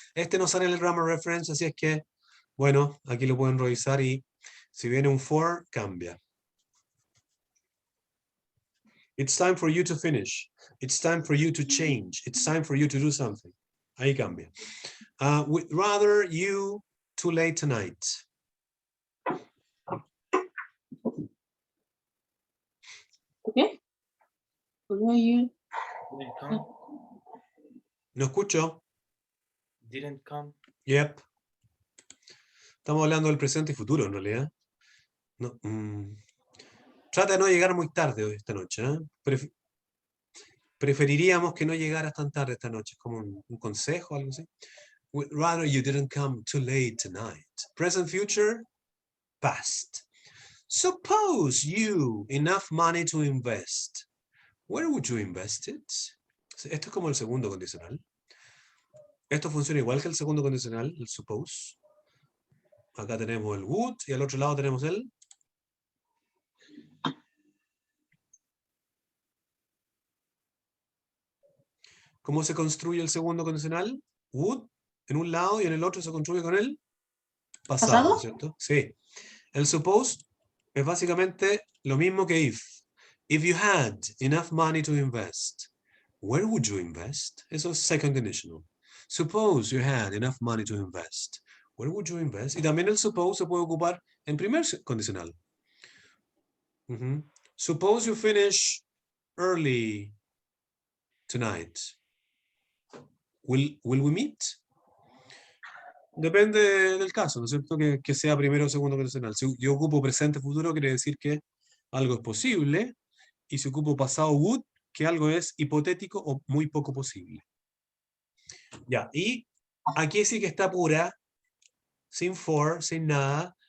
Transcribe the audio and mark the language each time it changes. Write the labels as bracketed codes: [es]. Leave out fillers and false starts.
[es] Este no sale en el grammar reference, así es que, bueno, aquí lo pueden revisar y si viene un for, cambia. [en] It's time for you to finish. It's time for you to change. It's time for you to do something. [es] Ahí cambia. [en] We'd rather you too late tonight. [es] ¿Qué? [en] For you. Didn't come. [es] ¿No escucho? [en] Didn't come. Yep. [es] Estamos hablando del presente y futuro, en realidad. No, Trata de no llegar muy tarde hoy, esta noche. Preferiríamos que no llegaras tan tarde esta noche, como un consejo o algo así. [en] We'd rather you didn't come too late tonight. Present, future, past. Suppose you enough money to invest. Where would you invest it? [es] Esto es como el segundo condicional. Esto funciona igual que el segundo condicional, el suppose. Acá tenemos el would y al otro lado tenemos el ¿Cómo se construye el segundo condicional? Would en un lado y en el otro se construye con el pasado, ¿Pasado? ¿no es cierto? Sí. El suppose es básicamente lo mismo que if. [en] If you had enough money to invest, where would you invest? [es] Eso es [en] second conditional. Suppose you had enough money to invest, where would you invest? [es] Y también el suppose se puede ocupar en primer condicional. [en] Suppose you finish early tonight. Will we meet? [es] Depende del caso, ¿no es cierto? Que sea primero o segundo condicional. Si yo ocupo presente futuro, quiere decir que algo es posible. Y si ocupo pasado would, que algo es hipotético o muy poco posible. Ya, y aquí sí que está pura, sin for, sin nada.